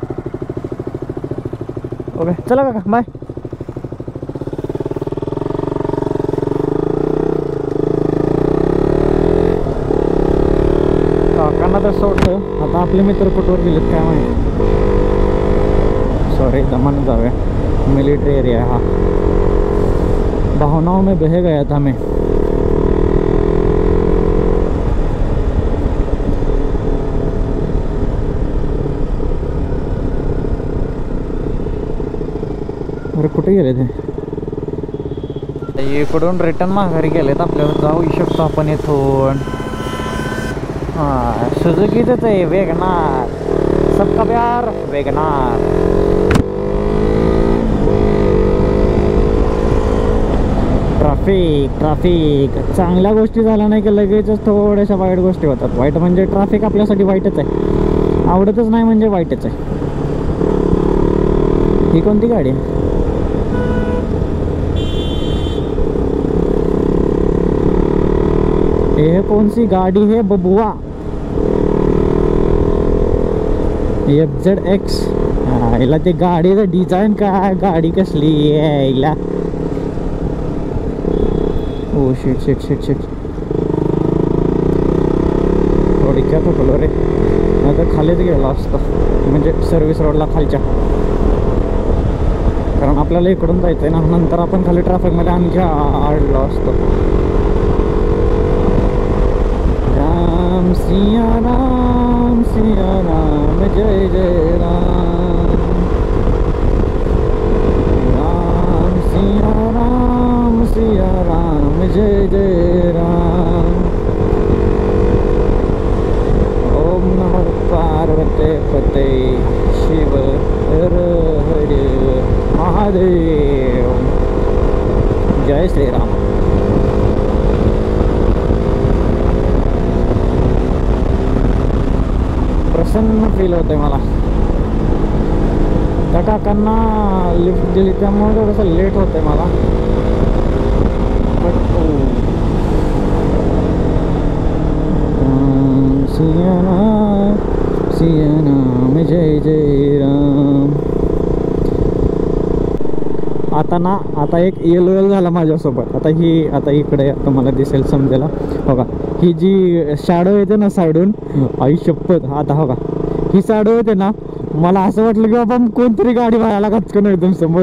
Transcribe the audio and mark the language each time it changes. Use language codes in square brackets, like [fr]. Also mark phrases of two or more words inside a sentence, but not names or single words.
[mr] ओके चला काका बाय. काकांना तर सोडलं. आता आपले मित्र कुठवर गेलेत काय माहिती. सॉरी दमन जाऊया. [hi] मिलिट्री एरिया है हाँ. भावनाओं में बह गया था मैं. [mr] अरे कुठे गेले ते. इकडून रिटर्न माघारी गेलेत. आपल्याला जाऊ शकतो आपण इथून. हां सुझुकीच आहे वेगनार. [hi] सबका प्यार वेगनार. [mr] ट्रॅफिक ट्रॅफिक चांगल्या गोष्टी झाल्या नाही की लगेचच थोड्याशा वाईट गोष्टी होतात. वाईट म्हणजे ट्रॅफिक आपल्यासाठी वाईटच आहे. आवडतच नाही म्हणजे वाईटच आहे. ही कोणती गाडी आहे. [hi] ये कौन सी गाड़ी है बबुआ. FZX. [mr] हिला ते गाडीचं डिझाईन काय गाडी कसली आहे हिला. [en] oh shit shit shit shit. [hi] थोडी क्या तो रे. [mr] आता खालीच गेला असतो म्हणजे सर्व्हिस रोडला खालच्या. कारण आपल्याला इकडून जायचं आहे ना. नंतर आपण खाली ट्रॅफिकमध्ये आणखी अडलो असतो. [hi] राम सिया राम जय जय राम. राम सिया राम जय जय राम. [sa] ओम नमः पार्वते पते शिव हर हर महादेव. [hi] जय श्रीराम. [mr] प्रसन्न फील होतंय मला. त्या काकांना लिफ्ट दिली त्यामुळे थोडंसं लेट होतंय मला. [hi] बट सिया राम जय जय राम. [mr] आता एक येलो झाला माझ्यासोबत. आता इकडे आता मला दिसेल समजेल बघा. ही जी शॅडो येते ना साईडून आई शपथ. आता हो का ही शॅडो येते ना. मला असं वाटलं की बाबा कोणतरी गाडी व्हायला गचकन एकदम समोर.